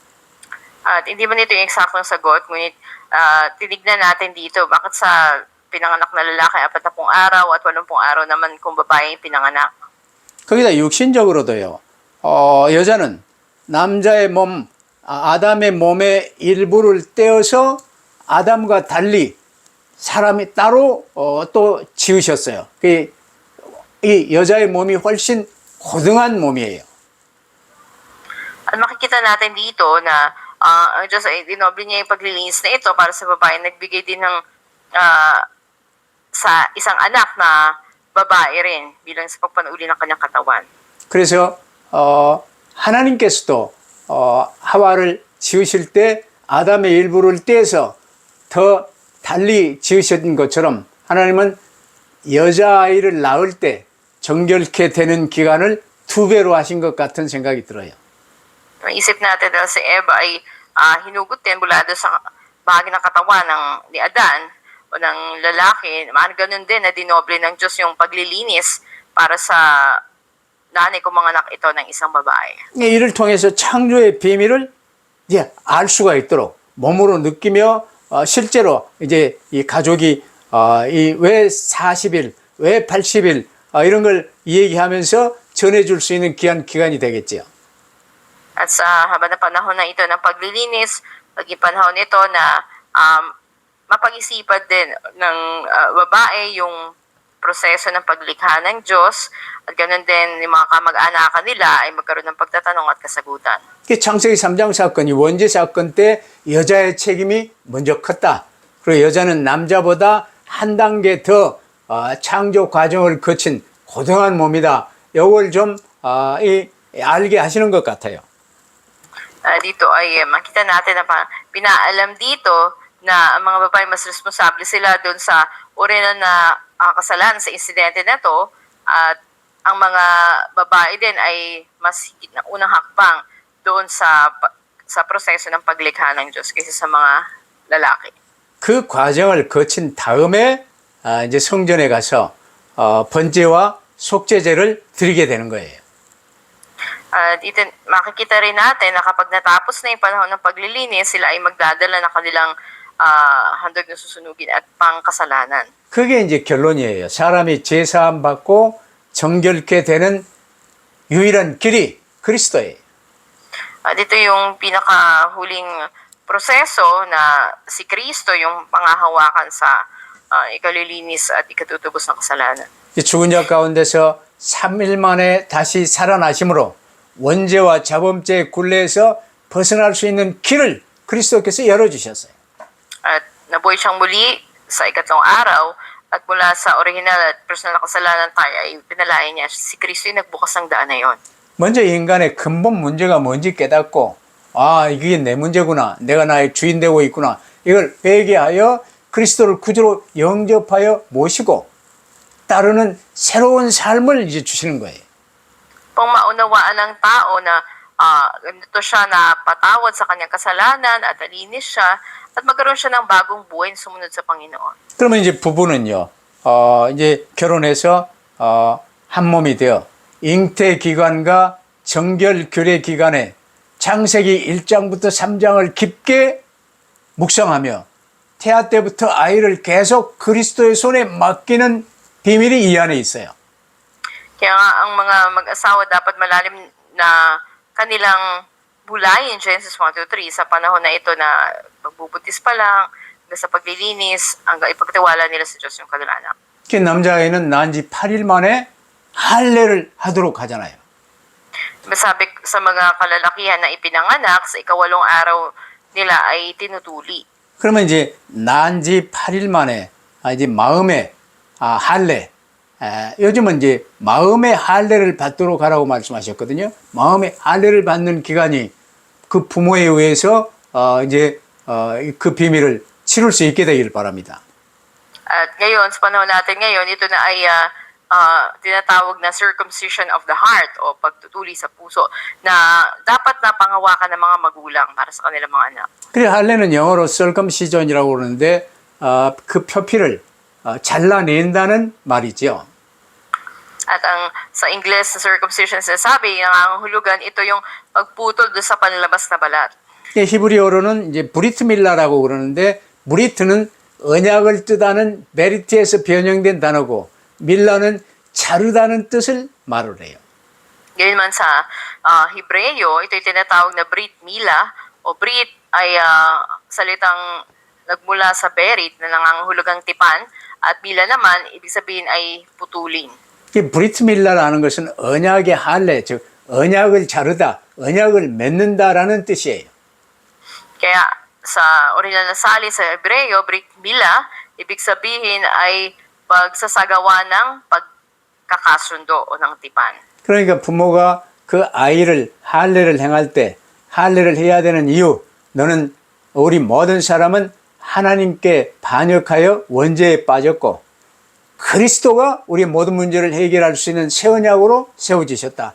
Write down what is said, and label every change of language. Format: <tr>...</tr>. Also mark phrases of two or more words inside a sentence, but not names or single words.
<tl>At hindi man ito yung eksaktong sagot, ngunit tinignan natin dito bakit sa pinanganak na lalaki 40 araw at 80 araw naman kung babae yung pinanganak.</tl> <ko>거기다 육신적으로도요. 여자는 남자의 몸, 아담의 몸의 일부를 떼어서 아담과 달리 사람이 따로 또 지으셨어요. 이 여자의 몸이 훨씬 고등한 몸이에요.</ko> <tl>At makikita natin dito na ang Diyos ay dinoble niya yung paglilinis na ito para sa babae. Nagbigay din ng sa isang anak na babae rin bilang sa pagpanuuli ng kanyang katawan.</tl> <ko>그래서 하나님께서도 하와를 지으실 때 아담의 일부를 떼서 더 달리 지으신 것처럼 하나님은 여자아이를 낳을 때 정결케 되는 기간을 2배로 하신 것 같은 생각이 들어요.</ko> <tl>Isip natin dahil si Eva ay hinugot din mula doon sa bahagi ng katawan ni Adan o ng lalaki. Ganun din na dinoble ng Diyos yung paglilinis para sa nanay kung manganak ito ng isang babae.</tl> <ko>이를 통해서 창조의 비밀을 이제 알 수가 있도록 몸으로 느끼며 실제로 이제 이 가족이 왜 40일, 왜 80일 이런 걸 얘기하면서 전해줄 수 있는 귀한 기간이 되겠지요.</ko> <tl>At sa haba na panahon na ito ng paglilinis, maging panahon ito na mapag-isipan din ng babae yung proseso ng paglikha ng Diyos at ganoon din yung mga kamag-anakan nila ay magkaroon ng pagtatanong at kasagutan.</tl> <ko>창세기 3장 사건이 원죄 사건 때 여자의 책임이 먼저 컸다. 그리고 여자는 남자보다 한 단계 더 창조 과정을 거친 고등한 몸이다. 이걸 좀 알게 하시는 것 같아요.</ko> <tl>Dito ay makita natin na pinaalam dito na ang mga babae mas responsable sila doon sa uri na kasalanan sa insidente na to, at ang mga babae din ay mas higit na unang hakbang doon sa proseso ng paglikha ng Diyos kaysa sa mga lalaki.</tl> <ko>그 과정을 거친 다음에 이제 성전에 가서 번제와 속죄제를 드리게 되는 거예요.</ko> <tl>Dito makikita rin natin na kapag natapos na yung panahon ng paglilinis, sila ay magdadala ng kanilang handog na susunugin at pangkasalanan.</tl> <ko>그게 이제 결론이에요. 사람이 제사함 받고 정결케 되는 유일한 길이 그리스도예요.</ko> <tl>Dito yung pinakahuling proseso na si Kristo yung pangahawakan sa ikalilinis at ikatutubos ng kasalanan.</tl> <ko>죽은 자 가운데서 3일 만에 다시 살아나심으로 원죄와 자범죄의 굴레에서 벗어날 수 있는 길을 그리스도께서 열어주셨어요.</ko> <tl>At nabuhay siyang muli sa ikatlong araw, at mula sa original at personal na kasalanan tayo ay pinalayan niya. Si Kristo yung nagbukas ng daan na yon.</tl> <ko>먼저 인간의 근본 문제가 뭔지 깨닫고 이게 내 문제구나. 내가 나의 주인 되고 있구나. 이걸 회개하여 그리스도를 구주로 영접하여 모시고 따르는 새로운 삶을 이제 주시는 거예요.</ko> <tl>Kung maunawaan ng tao na ganito siya na patawad sa kanyang kasalanan at alinis siya, at magkaroon siya ng bagong buhay sumunod sa Panginoon.</tl> <ko>그러면 이제 부부는요, 이제 결혼해서 한 몸이 되어 잉태 기간과 정결 교례 기간에 창세기 1장부터 3장을 깊게 묵상하며 태아 때부터 아이를 계속 그리스도의 손에 맡기는 비밀이 이 안에 있어요.</ko> <tl>Kaya nga ang mga mag-asawa dapat malalim na kanilang bulayin, Genesis 1-3, sa panahon na ito na magbubuntis pa lang, hanggang sa paglilinis, hanggang ipagtiwala nila sa Diyos yung kanilang anak.</tl> <ko>그 남자아이는 낳은 지 8일 만에 할례를 하도록 하잖아요.</ko> <tl>Sabi sa mga kalalakihan na ipinanganak, sa ikawalong araw nila ay tinutuli.</tl> <ko>그러면 이제 낳은 지 8일 만에 이제 마음의 할례, 요즘은 이제 마음의 할례를 받도록 하라고 말씀하셨거든요. 마음의 할례를 받는 기간이 그 부모에 의해서 이제 그 비밀을 치룰 수 있게 되길 바랍니다.</ko> <tl>At ngayon, sa panahon natin ngayon, ito na ay tinatawag na</tl> <en>circumcision of the heart</en> <tl>o pagtutuli sa puso na dapat na panghawakan ng mga magulang para sa kanilang mga anak.</tl> <ko>그래 할례는 영어로 circumcision이라고 그러는데 그 표피를 잘라낸다는 말이죠.</ko> <tl>At sa Ingles, sa circumcision sinasabi, ang hulugan, ito yung pagputol doon sa panlabas na balat.</tl> <ko>히브리어로는 이제 브리트 밀라라고 그러는데 브리트는 언약을 뜻하는 베리트에서 변형된 단어고 밀라는 자르다는 뜻을 말을 해요.</ko> <tl>Ngayon man sa Hebreo, ito yung tinatawag na Brit Mila o Brit ay salitang nagmula sa berit na nangangahulugang tipan, at Mila naman, ibig sabihin ay putulin.</tl> <ko>이 브리트 밀라라는 것은 언약의 할례, 즉 언약을 자르다, 언약을 맺는다라는 뜻이에요.</ko> <tl>Kaya sa original na sali sa Hebreo, Brit Mila, ibig sabihin ay pagsasagawa ng pagkakasundo o ng tipan.</tl> <ko>그러니까 부모가 그 아이를 할례를 행할 때 할례를 해야 되는 이유, 너는 우리 모든 사람은 하나님께 반역하여 원죄에 빠졌고 그리스도가 우리의 모든 문제를 해결할 수 있는 새 언약으로 세워지셨다.</ko>